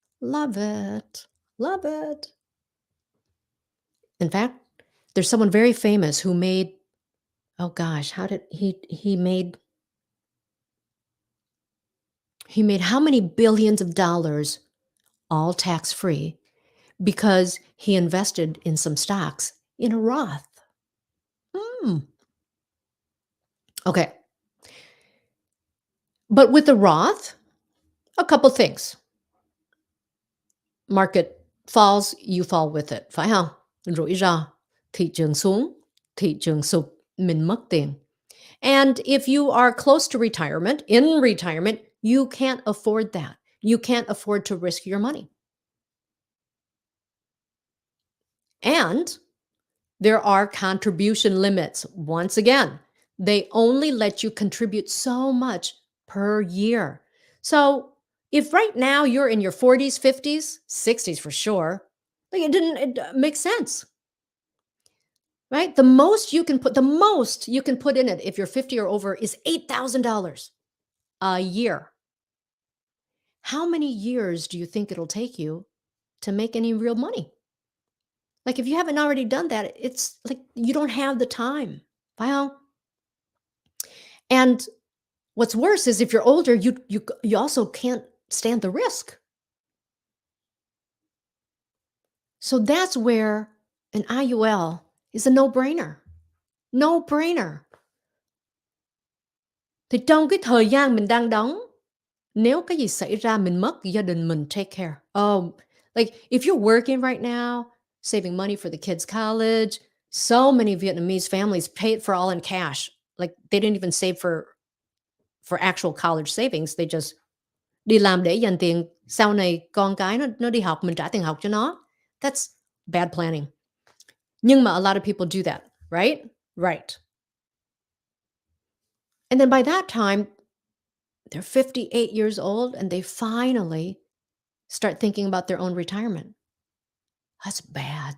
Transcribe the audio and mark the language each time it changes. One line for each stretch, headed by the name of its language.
English: Love it. Love it. In fact, there's someone very famous who made, oh gosh, how did he made how many billions of dollars all tax-free because he invested in some stocks in a Roth. Okay. But with the Roth, a couple things. Market falls, you fall with it,
Vietnamese: phải không? Rủi ro, thị trường xuống, thị trường sụp, mình mất tiền.
English: And if you are close to retirement, in retirement, you can't afford that. You can't afford to risk your money. And there are contribution limits. Once again, they only let you contribute so much per year. So if right now you're in your 40s, 50s, 60s for sure, like it makes sense. Right? The most you can put in it if you're 50 or over is $8,000 a year. How many years do you think it'll take you to make any real money? Like if you haven't already done that, it's like you don't have the time. Wow. And What's worse is if you're older, you also can't stand the risk. So that's where an IUL is a no-brainer. No-brainer.
Vietnamese: Thì trong cái thời gian mình đang đóng, nếu cái gì xảy ra mình mất, gia đình mình
English: take care. Like if you're working right now, saving money for the kids' college, so many Vietnamese families pay it for all in cash. Like they didn't even save for actual college savings. They just
Vietnamese: đi làm để dành tiền, sau này con cái nó đi học, mình trả tiền học cho nó.
English: That's bad planning.
Vietnamese: Nhưng mà
English: a lot of people do that, right? Right. And then by that time, they're 58 years old and they finally start thinking about their own retirement. That's bad.